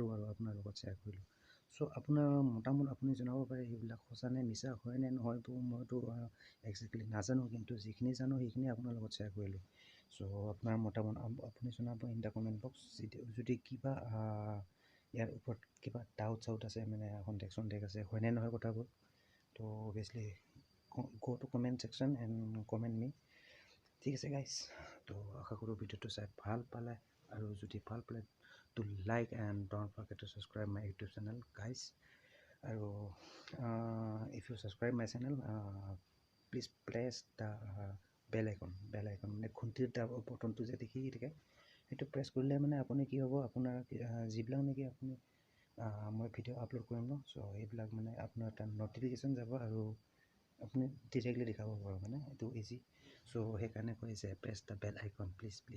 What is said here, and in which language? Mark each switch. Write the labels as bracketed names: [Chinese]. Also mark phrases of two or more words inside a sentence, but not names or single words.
[Assamese] আৰু আপোনাৰ লগত শ্বেয়াৰ কৰিলোঁ চ' আপোনাৰ মতামত আপুনি জনাব পাৰে এইবিলাক সঁচা নে মিছা হয় নে নহয় মইতো একজেক্টলি নাজানো কিন্তু যিখিনি জানো সেইখিনি আপোনাৰ লগত শ্বেয়াৰ কৰিলোঁ চ' আপোনাৰ মতামত আপুনি জনাব [English] in the comment box [Assamese] যদি কিবা ইয়াৰ ওপৰত কিবা ডাউট আছে মানে সন্দেহ আছে হয় নে নহয় কথাবোৰ তো অভিয়াছলি [English] go to comment section and comment me [Assamese] ঠিক আছে গাইছ তো আশা কৰোঁ ভিডিঅ'টো চাই ভাল পালে আৰু যদি ভাল পালে [English] to like and don't forget to subscribe my YouTube channel guys [Assamese] আৰু [English] if you subscribe my channel please press the bell icon [Assamese] মানে ঘণ্টিৰ বটনটো যে দেখি থাকে সেইটো প্ৰেছ কৰিলে মানে আপুনি কি হ'ব আপোনাৰ যিবিলাক নেকি আপুনি মই ভিডিঅ' আপলোড কৰিম ন চ' সেইবিলাক মানে আপোনাৰ এটা নটিফিকেশ্যন যাব আৰু আপুনি ডিৰেক্টলি দেখাব পাৰিব মানে এইটো ইজি চ' সেইকাৰণে কৈ আছে [English] press the bell icon please